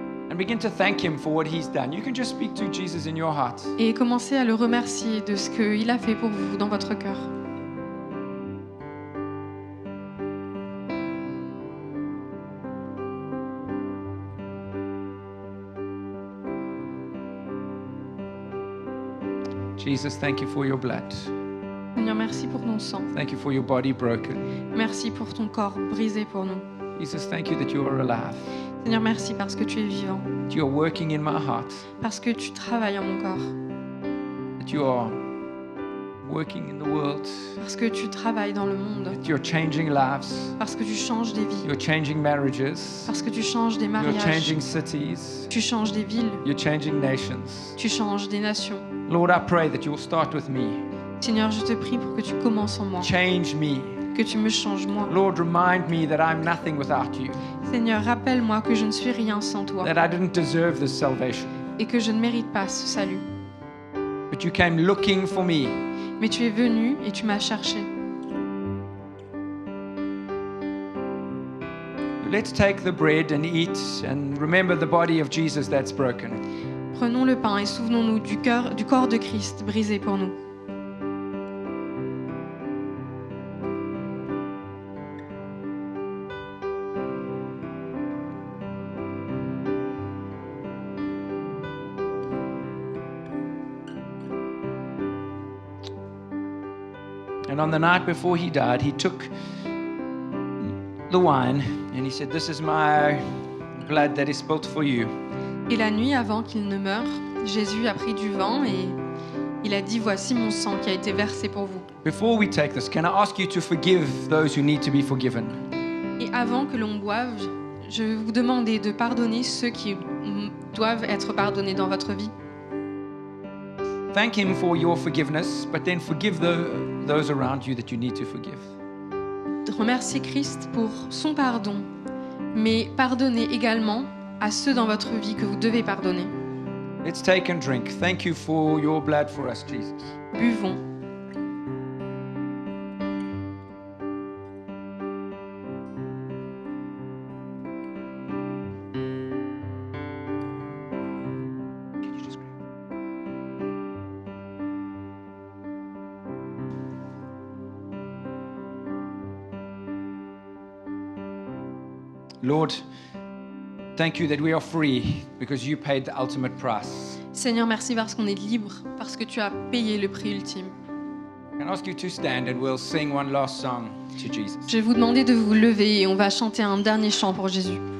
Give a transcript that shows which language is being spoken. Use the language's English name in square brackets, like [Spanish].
[English] And begin to thank him for what he's done. You can just speak to Jesus in your heart. [French] Et commencez à le remercier de ce qu'il a fait pour vous dans votre cœur. [English] Jesus, thank you for your blood. [French] Seigneur, merci pour ton sang. [English] Thank you for your body broken. [French] Merci pour ton corps brisé pour nous. [English] Jesus, thank you that you are alive. [French] Seigneur, merci parce que tu es vivant, [English] That you are working in my heart. [French] parce que tu travailles en mon corps, [English] That you are working in the world. [French] parce que tu travailles dans le monde, [English] That you're changing lives. [French] parce que tu changes des vies, [English] You're changing marriages. [French] parce que tu changes des [English] You're [French] mariages, [English] changing cities. [French] tu changes des villes, [English] You're changing nations. [French] tu changes des nations. [English] Lord, I pray that you will start with me. [French] Seigneur, je te prie pour que tu commences en moi, [English] Change me. [French] que tu me changes moi. [English] Lord, remind me that I'm nothing without you. [French] Seigneur, rappelle-moi que je ne suis rien sans toi [English] That I didn't deserve this salvation. [French] et que je ne mérite pas ce salut. [English] But you came looking for me. [French] Mais tu es venu et tu m'as cherché. [English] Let's take the bread and eat and remember the body of Jesus that's broken. [French] Prenons le pain et souvenons-nous du corps de Christ brisé pour nous. [English] And on the night before he died, he took the wine and he said, "This is my blood that is spilt for you." [French] Et la nuit avant qu'il ne meure, Jésus a pris du vin et il a dit, voici mon sang qui a été versé pour vous. [English] Before we take this, can I ask you to forgive those who need to be forgiven? [French] Et avant que l'on boive, je vais vous demander de pardonner ceux qui doivent être pardonnés dans votre vie. [English] Thank him for your forgiveness, but then forgive those around you that you need to forgive. [French] Remerciez Christ pour son pardon, mais pardonnez également à ceux dans votre vie que vous devez pardonner. [English] Let's take and drink. Thank you for your blood for us, Jesus. [French] Buvons. [English] Can you just grab? Lord, thank you that we are free because you paid the ultimate price. [French] Seigneur, merci parce qu'on est libre, parce que tu as payé le prix ultime. [English] Can I ask you to stand and we'll sing one last song to Jesus. [French] Je vais vous demander de vous lever et on va chanter un dernier chant pour Jésus.